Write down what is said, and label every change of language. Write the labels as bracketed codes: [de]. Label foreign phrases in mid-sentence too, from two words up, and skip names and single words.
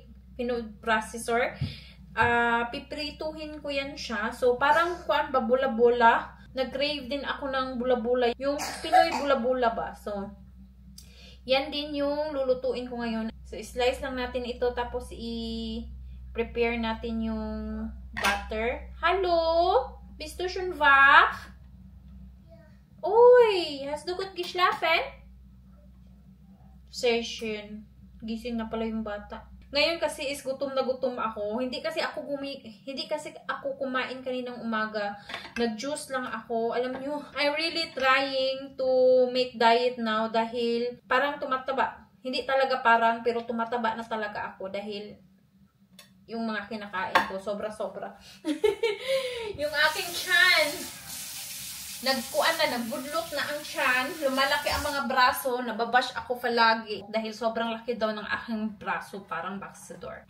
[en] Food processor. [tl] Piprituhin ko yan siya. So, parang bula-bula. Nag-crave din ako ng bula-bula. Yung Pinoy bula-bula ba? So, yan din yung lulutuin ko ngayon. So, slice lang natin ito tapos prepare natin yung butter. [de] Hallo? Bist du schon wach? Uy, hast du gut geschlafen? Sehr schön. [tl] Gising na pala yung bata. Ngayon kasi is gutom na gutom ako. Hindi kasi ako kumain kaninang umaga. Nag-juice lang ako. Alam nyo, [en] I'm really trying to make diet now [tl] dahil parang tumataba. Hindi talaga parang, pero tumataba na talaga ako dahil yung mga kinakain ko, sobra-sobra. Yung aking tiyan, nagbudlot na ang tiyan, lumalaki ang mga braso, nababash ako palagi dahil sobrang laki daw ng aking braso, parang boxador.